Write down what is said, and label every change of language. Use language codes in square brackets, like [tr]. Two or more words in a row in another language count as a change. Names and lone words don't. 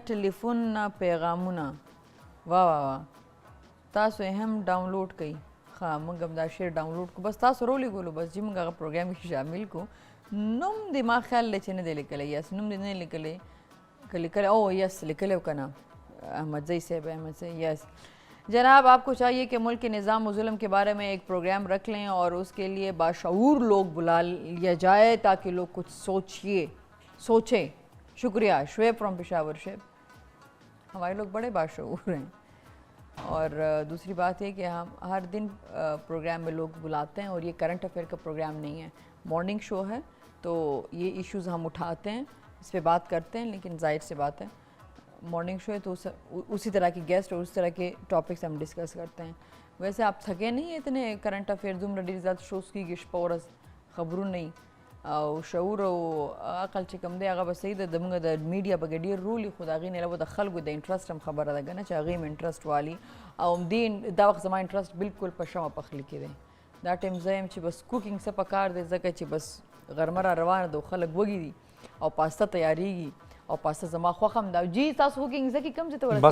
[ps] ټلیفون نه پیغامونه واه واه واه تاسو یې هم ډاونلوډ کړئ ښه موږ هم دا شعر ډاونلوډ کړو بس تاسو راولېږلو بس جي موږ هغه پروګرام کې شامل کړو نوم دی ما خیال دی چې نه دی لیکلی یس نوم دی نه لیکلی که لیکلی او یس لیکلی و که نه احمدزی صاحب احمدزی یس جناب [ur] آپ کو چاہیے کہ ملک کے نظام و ظلم کے بارے میں ایک پروگرام رکھ لیں اور اس کے لیے باشعور لوگ بلا لیا جائے تاکہ لوگ کچھ سوچیں شکریہ شعیب فرام پشاور شعیب ہمارے لوگ بڑے باشعور ہیں اور دوسری بات ہے کہ ہم ہر دن پروگرام میں لوگ بلاتے ہیں اور یہ [en] current affair [ur] کا پروگرام نہیں ہے [en] morning show [ur] ہے تو یہ ایشوز ہم اٹھاتے ہیں اس پہ بات کرتے ہیں لیکن ظاہر سی بات ہے [en] morning show [ur] ہے تو اسی طرح کی گیسٹ اور اس طرح کے ٹاپکس ہم ڈسکس کرتے ہیں ویسے آپ تھکے نہیں ہیں اتنے کرنٹ [ps] افیئر دومره ډېر زیات شوز کېږي شپه ورځ خبرونه یي او شعور او عقل چې کوم دی هغه به صحیح ده زموږ د میډیا پکې ډېر رول وي خو د هغې نه علاوه د خلکو د انټرسټ هم خبره ده که نه چې هغې هم انټرسټ والي او همدې دا وخت زما انټرسټ بالکل په شمع پخلي کې دی دا ټایم زه یم چې بس کوکینګ څه پکار دی ځکه چې بس غرمه را روانه ده او خلک وږي دي او پاسته تیارېږي او پاسته زما خوښ هم ده جی تاسو کوکینګ زه کې کوم ځای ته ورسېږئ